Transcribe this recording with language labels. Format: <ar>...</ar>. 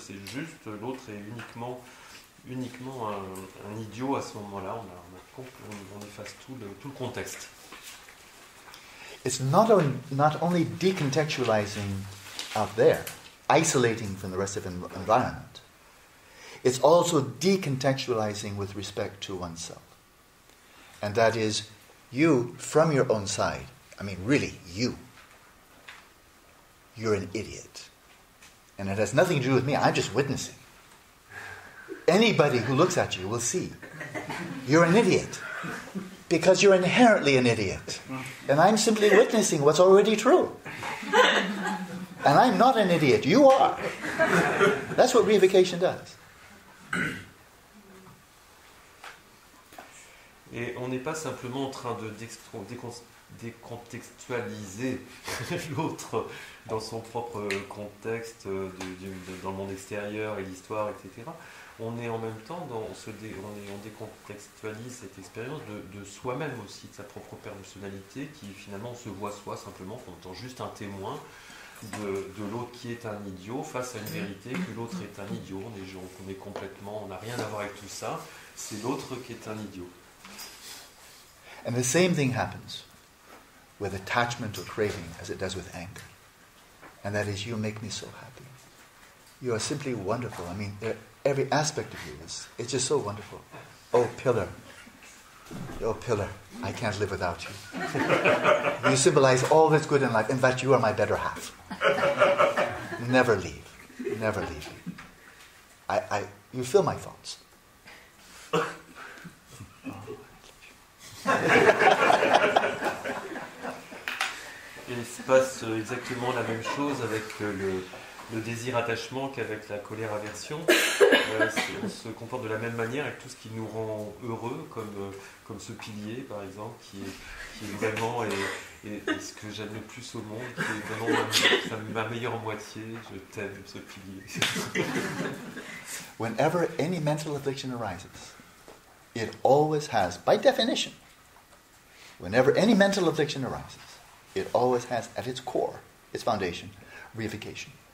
<fr>C'est juste l'autre est uniquement un idiot à ce moment-là. On efface tout le contexte.</fr> <en>It's not only decontextualizing out there, isolating from the rest of the environment. It's also decontextualizing with respect to oneself. And that is, you, from your own side, I mean really, you're an idiot. And it has nothing to do with me, I'm just witnessing. anybody who looks at you will see you're an idiot. Because you're inherently an idiot. And I'm simply witnessing what's already true. And I'm not an idiot. You are. That's what reification does.</en> <fr>Et on n'est pas simplement en train de décontextualiser l'autre dans son propre contexte, dans le monde extérieur et l'histoire, etc. On est en même temps, on décontextualise cette expérience de soi-même aussi, de sa propre personnalité, qui finalement se voit soi simplement comme étant juste un témoin de l'autre qui est un idiot face à une vérité que l'autre est un idiot. On est complètement, on n'a rien à voir avec tout ça, c'est l'autre qui est un idiot.</fr> <en>And the same thing happens with attachment or craving as it does with anger. And that is, you make me so happy. You are simply wonderful. I mean, every aspect of you it's just so wonderful. Oh, pillar. Oh, pillar. I can't live without you. You symbolize all that's good in life. In fact, you are my better half. Never leave. Never leave. You fill my thoughts.</en> <fr>Il se passe exactement la même chose avec le désir-attachement qu'avec la colère-aversion. On se comporte de la même manière avec tout ce qui nous rend heureux, comme ce pilier par exemple, qui est vraiment ce que j'aime le plus au monde, qui est vraiment ma meilleure moitié. Je t'aime, ce pilier.</fr> <en>Whenever any mental affliction arises, it always has, by definition, whenever any mental affliction arises, it always has at its core, its foundation, reification.</en>